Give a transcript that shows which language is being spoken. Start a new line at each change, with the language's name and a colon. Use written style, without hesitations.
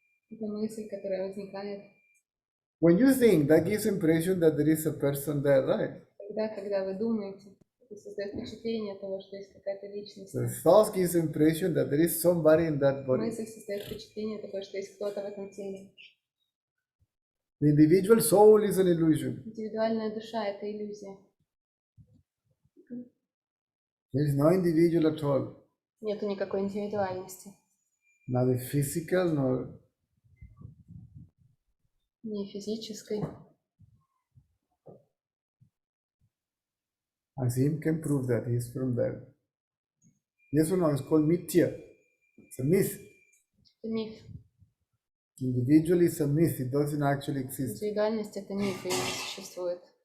Russian: Это мысль, которая возникает.
English: When you think, that gives impression that there is a person there, right?
Russian: Когда вы думаете, это создает впечатление того, что есть какая-то личность.
English: The thought gives impression that there is somebody in that body.
Russian: Мысль создает впечатление того, что есть кто-то в этом теле.
English: The individual soul is an illusion.
Russian: Индивидуальная душа – это иллюзия.
English: There is no individual at all.
Russian: Нету никакой индивидуальности.
English: Neither physical nor
Russian: Ни физической.
English: Azim can prove that he is from there. Yes or no? It's called mithya. It's a myth.
Russian: Это миф.
English: Individual is a myth. It doesn't actually exist.
Russian: Индивидуальность – это миф, и не существует.